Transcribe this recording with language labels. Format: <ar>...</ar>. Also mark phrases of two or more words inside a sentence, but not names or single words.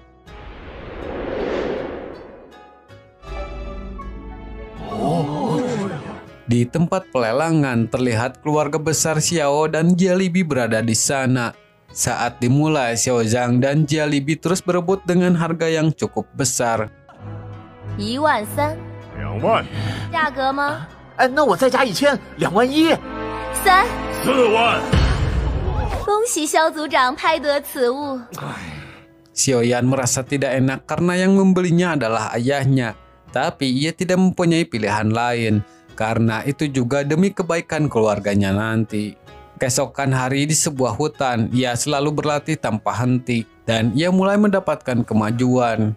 <id>Di tempat pelelangan terlihat keluarga besar Xiao dan Jialibi berada di sana. Saat dimulai, Xiao Zhang dan Jialibi terus berebut dengan harga yang cukup besar.</id> <zh>13000， 2 万、价格吗？那我再加1000，21000。 3， 4万。恭喜萧组长拍得此物。</zh> <id>Xiaoyan merasa tidak enak karena yang membelinya adalah ayahnya, tapi ia tidak mempunyai pilihan lain karena itu juga demi kebaikan keluarganya nanti. Keesokan hari di sebuah hutan, ia selalu berlatih tanpa henti dan ia mulai mendapatkan kemajuan.</id>